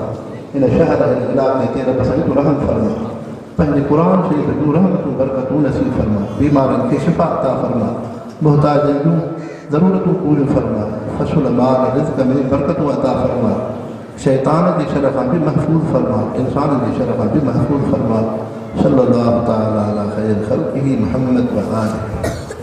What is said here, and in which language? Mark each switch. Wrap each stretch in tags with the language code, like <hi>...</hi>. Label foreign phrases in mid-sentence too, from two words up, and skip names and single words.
<sd>हिन शहर ऐं इलाइक़े ते रब साईं तूं रहम फरमाए, पंहिंजे क़ुर शरीफ़ जूं रहमतूं बरकतूं नसीब फरमाए, बीमारनि खे शिफ़ा अता फरमाए, मुहताजनि जूं ज़रूरतूं पूरियूं फरमाए, फ़सुल माल रिज़्क़ में बरकतूं अता फरमाए, शैतान जी शर खां बि महफ़ूज़ फरमाए, इंसान जी शर खां बि महफ़ूज़ फरमाए।</sd> <ar>صلى الله تعالى على خير خلقه محمد وآله.</ar>